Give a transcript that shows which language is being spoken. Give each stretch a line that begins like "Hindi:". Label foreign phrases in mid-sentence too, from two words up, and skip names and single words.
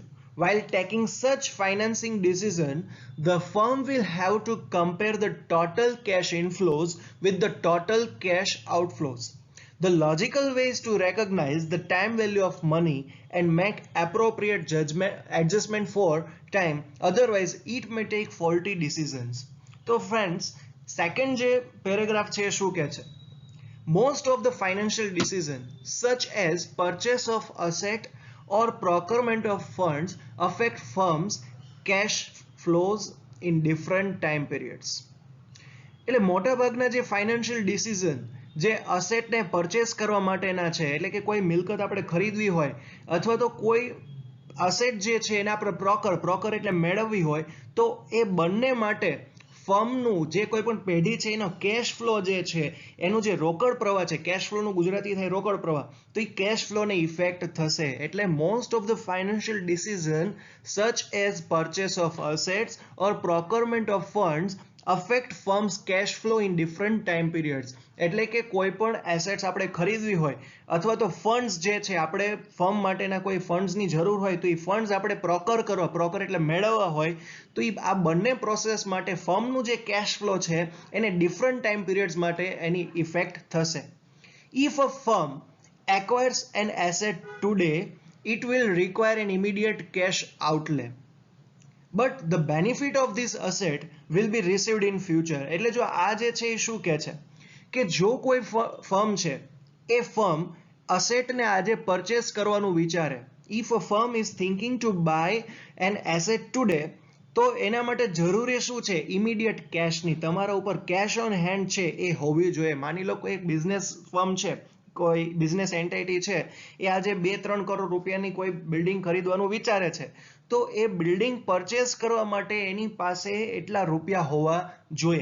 English: While taking such financing decision, the firm will have to compare the total cash inflows with the total cash outflows. The logical way is to recognize the time value of money and make appropriate adjustment for time, otherwise it may take faulty decisions.
Gujarati: તો
English: friends second
Gujarati: જે પેરેગ્રાફ છે એ શું કહે છે?
English: Most of the financial decisions such as purchase of asset or procurement of funds affect firms' cash flows in different time periods.
Gujarati: એટલે મોટાભાગના જે
English: financial decision
Gujarati: જે અસેટને પરચેસ કરવા માટેના છે એટલે કે કોઈ મિલકત આપણે ખરીદવી હોય અથવા તો કોઈ અસેટ જે છે એને આપણે પ્રોકર એટલે મેળવવી હોય તો એ બંને માટે ફર્મનું જે કોઈ પણ પેઢી છે એનો
English: cash flow
Gujarati: જે છે એનું જે રોકડ પ્રવાહ છે
English: cash flow
Gujarati: ગુજરાતી થાય રોકડ પ્રવાહ તો એ
English: cash flow
Gujarati: ઇફેક્ટ થશે.
English: એટલે most of the financial decision such as purchase of assets or procurement of funds affect firm's cash flow in different time periods.
Gujarati: એટલે કે કોઈ પણ એસેટ્સ આપણે ખરીદવી હોય અથવા તો ફંડ્સ જે છે આપણે ફર્મ માટેના કોઈ ફંડ્સની જરૂર હોય તો એ ફંડ્સ આપણે પ્રોકર એટલે મેળવવા હોય તો એ આ બંને પ્રોસેસ માટે ફર્મનું જે
English: cash flow
Gujarati: છે એને
English: different time periods
Gujarati: માટે એની ઇફેક્ટ થશે.
English: If a firm acquires an asset today, it will require an immediate cash outlay. But the benefit of this asset will be received in future.
Gujarati: એટલે જો આ જે છે એ શું કહે છે કે જો કોઈ ફર્મ છે એ ફર્મ અસેટને આજે પરચેસ કરવાનું વિચારે,
English: if a firm is thinking to buy an asset today,
Gujarati: તો એના માટે જરૂરી શું છે?
English: immediate cash,
Gujarati: તમારા ઉપર
English: cash on hand
Gujarati: છે એ હોવી જોઈએ. માની લો કોઈ એક
English: business firm
Gujarati: છે, કોઈ
English: business entity
Gujarati: છે, એ આજે 2-3 કરોડ રૂપિયાની કોઈ બિલ્ડિંગ ખરીદવાનું વિચારે છે, તો એ બિલ્ડિંગ પરચેસ કરવા માટે એની પાસે એટલા રૂપિયા હોવા જોઈએ.